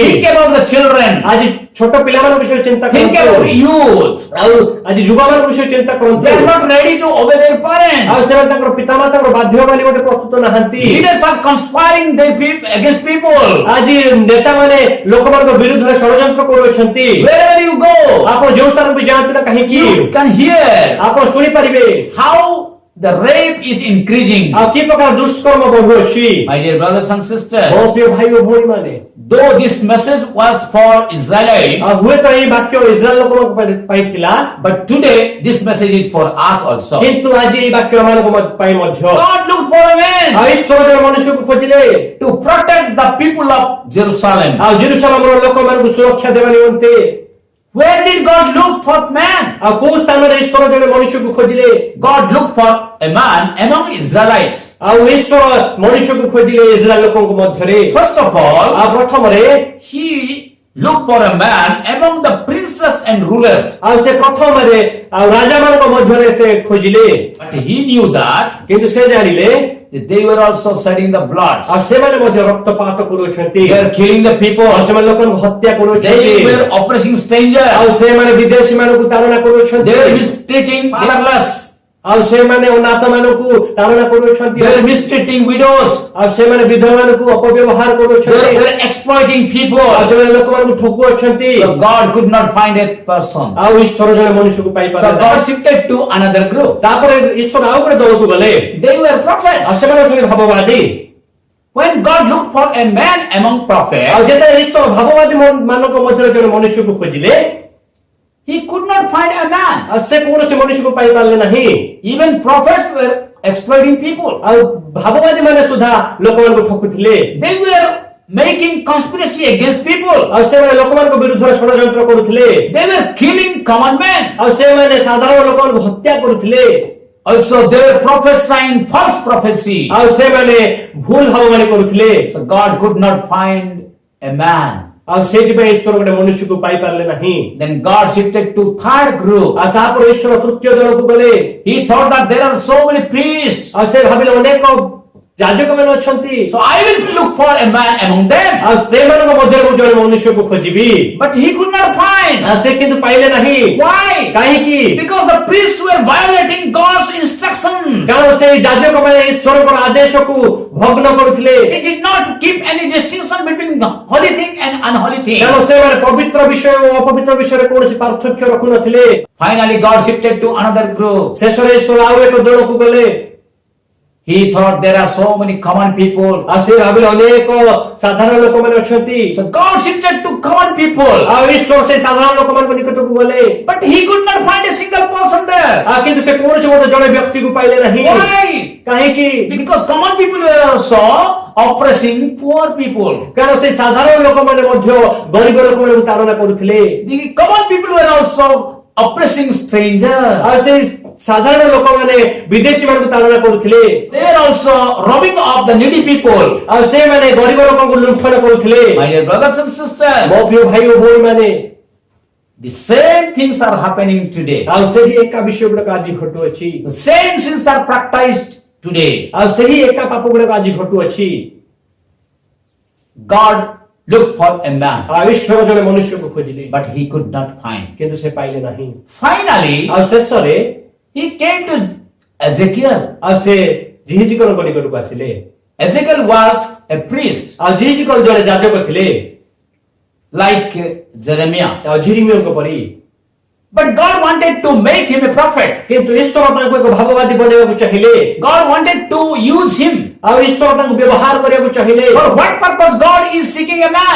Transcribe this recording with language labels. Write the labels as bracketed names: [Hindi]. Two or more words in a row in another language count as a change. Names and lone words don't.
[English] Think about the children. [Odia] ଆଜି ଛୋଟ ପିଲାମାନଙ୍କ ବିଷୟରେ ଚିନ୍ତା [English] Think [Odia] କରନ୍ତୁ [English] about youth. [Odia] ଆଉ ଆଜି ଯୁବମାନଙ୍କ ବିଷୟରେ ଚିନ୍ତା କରନ୍ତୁ [English] They are not ready to obey their [Odia] ଆଉ [English] parents. [Odia] ସେମାନେ ତାଙ୍କର ପିତାମାତାଙ୍କର ବାଧ୍ୟ ବୋଲି ଗୋଟେ ପ୍ରସ୍ତୁତ ନାହାନ୍ତି [English] Leaders are conspiring their against people. [Odia] ଆଜି ନେତାମାନେ ଲୋକମାନଙ୍କ ବିରୁଦ୍ଧରେ ଷଡ଼ଯନ୍ତ୍ର କରୁଅଛନ୍ତି [English] Wherever you go, [Odia] ଆପଣ ଯୋଉ ସ୍ଥାନକୁ ବି ଯାଆନ୍ତୁ ନା କାହିଁକି [English] you can hear [Odia] ଆପଣ ଶୁଣିପାରିବେ [English] how the rape is increasing. [Odia] ଆଉ କି ପ୍ରକାର ଦୁଷ୍କର୍ମ ବଢୁଅଛି [English] My dear brothers and sisters, [Odia] ମୋ ପ୍ରିୟ ଭାଇ ଓ ଭଉଣୀ ମାନେ [English] though this message was for Israelites, [Odia] ଆଉ ହୁଏତ ଏହି ବାକ୍ୟ ଇସ୍ରାଏଲ ଲୋକଙ୍କ ପାଇଁ ଥିଲା [English] but today this message is for us also. [Odia] କିନ୍ତୁ ଆଜି ଏହି ବାକ୍ୟ ମାନଙ୍କ ପାଇଁ ମଧ୍ୟ [English] God looked for a man [Odia] ଆଉ ଈଶ୍ୱର ଜଣେ ମନୁଷ୍ୟକୁ ଖୋଜିଲେ [English] to protect the people of Jerusalem. [Odia] ଆଉ ଜେରୁସାଲେମର ଲୋକମାନଙ୍କୁ ସୁରକ୍ଷା ଦେବା ନିମନ୍ତେ [English] Where did God look for man? [Odia] ଆଉ କୋଉ ସ୍ଥାନରେ ଈଶ୍ୱର ଜଣେ ମନୁଷ୍ୟକୁ ଖୋଜିଲେ [English] God looked for a man among Israelites. [Odia] ଆଉ ଈଶ୍ୱର ମନୁଷ୍ୟକୁ ଖୋଜିଲେ ଇସ୍ରାଏଲ ଲୋକଙ୍କ ମଧ୍ୟରେ [English] First of all, [Odia] ଆଉ ପ୍ରଥମରେ [English] he looked for a man among the princes and rulers. [Odia] ଆଉ ସେ ପ୍ରଥମରେ ଆଉ ରାଜାମାନଙ୍କ ମଧ୍ୟରେ ସେ ଖୋଜିଲେ [English] But he knew that [Odia] କିନ୍ତୁ ସେ ଜାଣିଲେ [English] they were also shedding the blood. [Odia] ଆଉ ସେମାନେ ମଧ୍ୟ ରକ୍ତପାତ କରୁଅଛନ୍ତି [English] They are killing the people. [Odia] ଆଉ ସେମାନେ ଲୋକଙ୍କୁ ହତ୍ୟା କରୁଅଛନ୍ତି [English] They were oppressing strangers. [Odia] ଆଉ ସେମାନେ ବିଦେଶୀ ମାନଙ୍କୁ ତାଡ଼ନା କରୁଅଛନ୍ତି [English] They were mistreating fatherless. [Odia] ଆଉ ସେମାନେ ଅନାଥ ମାନଙ୍କୁ ତାଡ଼ନା କରୁଅଛନ୍ତି [English] They were mistreating widows. [Odia] ଆଉ ସେମାନେ ବିଧବା ମାନଙ୍କୁ ଅପବ୍ୟବହାର [English] They [Odia] କରୁଅଛନ୍ତି [English] were exploiting [Odia] ଆଉ [English] people. [Odia] ସେମାନେ ଲୋକମାନଙ୍କୁ ଠକୁଅଛନ୍ତି [English] So God could not find a person. [Odia] ଆଉ ଈଶ୍ୱର ଜଣେ ମନୁଷ୍ୟକୁ [English] So [Odia] ପାଇପାରିଲେ [English] God shifted to another group. [Odia] ତାପରେ ଈଶ୍ୱର ଆଉ ଗୋଟେ ଦଳକୁ ଗଲେ [English] They were prophets. [Odia] ଆଉ ସେମାନେ ଅଛନ୍ତି ଭାବବାଦୀ [English] When God looked for a man among [Odia] ଆଉ [English] prophets, [Odia] ଯେତେବେଳେ ଈଶ୍ୱର ଭାବବାଦୀ ମାନଙ୍କ ମଧ୍ୟରେ ଜଣେ ମନୁଷ୍ୟକୁ ଖୋଜିଲେ [English] he could not find a man. [Odia] ଆଉ ସେ କୌଣସି ମନୁଷ୍ୟକୁ ପାଇପାରିଲେ ନାହିଁ [English] Even prophets were exploiting people. [Odia] ଆଉ ଭାବବାଦୀ ମାନେ ସୁଦ୍ଧା ଲୋକମାନଙ୍କୁ ଠକୁଥିଲେ [English] They were making conspiracy against people. [Odia] ଆଉ ସେମାନେ ଲୋକମାନଙ୍କ ବିରୁଦ୍ଧରେ ଷଡ଼ଯନ୍ତ୍ର କରୁଥିଲେ [English] They were killing common men. [Odia] ଆଉ ସେମାନେ ସାଧାରଣ ଲୋକମାନଙ୍କୁ ହତ୍ୟା କରୁଥିଲେ [English] Also, they were prophesying false prophecy. [Odia] ଆଉ ସେମାନେ ଭୁଲ ଭାବବାଣୀ କରୁଥିଲେ [English] So God could not find a man. [Odia] ଆଉ ସେଇଥିପାଇଁ ଈଶ୍ୱର ଗୋଟେ ମନୁଷ୍ୟକୁ ପାଇପାରିଲେ ନାହିଁ [English] Then God shifted to third group. [Odia] ଆଉ ତାପରେ ଈଶ୍ୱର ତୃତୀୟ ଦଳକୁ ଗଲେ [English] He thought that there are so many priests. [Odia] ଆଉ ସେ ଭାବିଲେ ଅନେକ ଯାଜକ ମାନେ ଅଛନ୍ତି [English] So I will look for a man among them. [Odia] ଆଉ ସେମାନଙ୍କ ମଧ୍ୟରେ ମୁଁ ଜଣେ ମନୁଷ୍ୟକୁ ଖୋଜିବି [English] But he could not find. [Odia] ଆଉ ସେ କିନ୍ତୁ ପାଇଲେ ନାହିଁ [English] Why? [Odia] କାହିଁକି [English] Because the priests were violating God's instructions. [Odia] କାରଣ ସେଇ ଯାଜକ ମାନେ ଈଶ୍ୱରଙ୍କର ଆଦେଶକୁ ଭଗ୍ନ କରୁଥିଲେ [English] They did not keep any distinction between the holy thing and unholy thing. [Odia] କାରଣ ସେମାନେ ପବିତ୍ର ବିଷୟ ଓ ଅପବିତ୍ର ବିଷୟରେ କୌଣସି ପାର୍ଥକ୍ୟ ରଖୁନଥିଲେ [English] Finally, God shifted to another group. [Odia] ଶେଷରେ ଈଶ୍ୱର ଆଉ ଏକ ଦଳକୁ ଗଲେ [English] He thought there are so many common people. [Odia] ଆଉ ସେ ଭାବିଲେ ଅନେକ ସାଧାରଣ ଲୋକମାନେ ଅଛନ୍ତି [English] So God shifted to common people. [Odia] ଆଉ ଈଶ୍ୱର ସେ ସାଧାରଣ ଲୋକମାନଙ୍କ ନିକଟକୁ ଗଲେ [English] But he could not find a single person there. [Odia] ଆଉ କିନ୍ତୁ ସେ କୌଣସି ମଧ୍ୟ ଜଣେ ବ୍ୟକ୍ତିକୁ ପାଇଲେ ନାହିଁ [English] Why? [Odia] କାହିଁକି [English] Because common people were also oppressing poor people. [Odia] କାରଣ ସେ ସାଧାରଣ ଲୋକମାନେ ମଧ୍ୟ ଗରିବ ଲୋକମାନଙ୍କୁ ତାଡ଼ନା କରୁଥିଲେ [English] The common people were also oppressing stranger. [Odia] ଆଉ ସେଇ ସାଧାରଣ ଲୋକମାନେ ବିଦେଶୀ ମାନଙ୍କୁ ତାଡ଼ନା କରୁଥିଲେ [English] They are also robbing off the needy people. [Odia] ଆଉ ସେମାନେ ଗରିବ ଲୋକଙ୍କୁ ଲୁଣ୍ଠନ କରୁଥିଲେ। [English] My dear brothers and sisters, [Odia] ମୋ ପ୍ରିୟ ଭାଇ ଓ ଭଉଣୀମାନେ, [English] the same things are happening today. [Odia] ଆଉ ସେହି ଏକା ବିଷୟ ଗୁଡାକ ଆଜି ଘଟୁଅଛି। [English] The same sins are practiced today. [Odia] ଆଉ ସେହି ଏକା ପାପ ଗୁଡାକ ଆଜି ଘଟୁଅଛି। [English] God looked for a man, [Odia] ଆଉ ଈଶ୍ୱର ଜଣେ ମନୁଷ୍ୟକୁ ଖୋଜିଲେ, [English] but he could not find. [Odia] କିନ୍ତୁ ସେ ପାଇଲେ ନାହିଁ। [English] Finally, [Odia] ଆଉ ଶେଷରେ [English] he came to Ezekiel. [Odia] ଆଉ ସେ ଜିହିଜିକଲଙ୍କ ନିକଟକୁ ଆସିଲେ। [English] Ezekiel was a priest, [Odia] ଆଉ ଜିହିଜିକଲ ଜଣେ ଯାଜକ ଥିଲେ, [English] like Jeremiah. [Odia] ଆଉ ଝିରିମିୟଙ୍କ ପରି। [English] But God wanted to make him a prophet. [Odia] କିନ୍ତୁ ଈଶ୍ୱର ତାଙ୍କୁ ଏକ ଭାବବାଦୀ ବନେଇବାକୁ ଚାହିଁଲେ। [English] God wanted to use him. [Odia] ଆଉ ଈଶ୍ୱର ତାଙ୍କୁ ବ୍ୟବହାର କରିବାକୁ ଚାହିଁଲେ। [English] For what purpose God is seeking a man?